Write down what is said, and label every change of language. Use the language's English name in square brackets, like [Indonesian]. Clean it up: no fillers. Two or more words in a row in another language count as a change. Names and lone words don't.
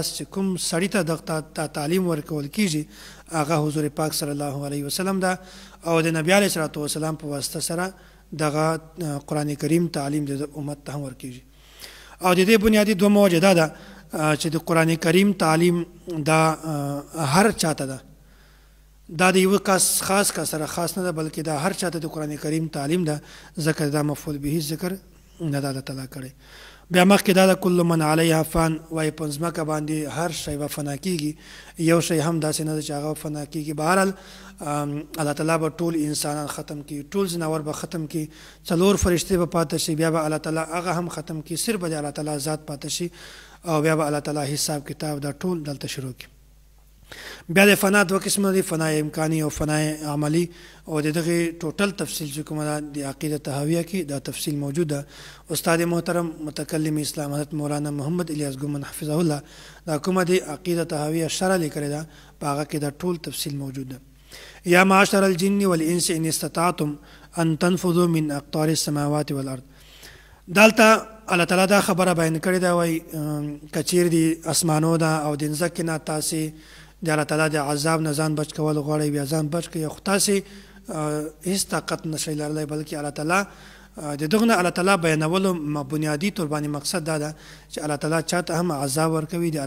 [Pashto] چې کوم سړي ته دغه تعلیم ورکول کېږي هغه حضور پاک [Arabic] صلی الله علیه وسلم [Pashto] ده او د نبی [Arabic] علیه الصلاة والسلام [Pashto] په واسطه سره دغه قرآن کریم تعلیم د امت ته هم ورکېږي او د دې بنیادی دومره وجه دا ده چې د قرآن کریم تعلیم دا هر چاته ده دا د یو کس خاص کس سره خاص نه ده بلکې دا هر چاته د قرآن کریم تعلیم ده ځکه دا مفعول به ذکر نه ده تعالی کړی بیا مخکې دا د [Arabic] کل من علیها فان [Pashto] وایي په ځمکه باندې هر شی به فنا کېږي یو شی هم داسې نه ده چې هغه فنا کېږي بهرحال الله تعالی به ټول انسانان ختم کړي ټول ځناور به ختم کړي 4 فرشتې به پاتې شي بیا به الله تعالی هغه هم ختم کړي صرف به د الله تعالی ذات پاتې شي او بیا به الله تعالی حساب کتاب دا ټول دلته شروع کړي بیا د فنا دوه قسمه دي فنا امکانی او فنا عملی او دغه ټوټل تفصیل چې کومه ده د عقیده تهاویه کې دا تفصیل موجود ده استاد محترم متکلم اسلام حضرت مولانا محمد الیاس ګومن [Arabic] حفظه الله [Pashto] دا کومه د عقیده تهاویه شرح لیکلې ده په هغه کې دا ټول تفصیل موجود ده [Arabic] یا معاشر الجن والانس ان استطعتم ان تنفذوا من اقطار السماوات والارض [Pashto] دلته الله تعالی دا خبره بیان کړې ده وای کچیر دی اسمانو دا او د ځمکې نه تاسې د الله تعالی د عذاب نه ځان بچ کول غواړئ بیا ځان بچ کړئ خو تاسې هېڅ طاقت نشئ لرلی بلکې الله تعالی د دغه نه الله تعالی بیانولو بنیادي طور باندې مقصد دا ده چې الله تعالی چاته هم عذاب ورکوي د الله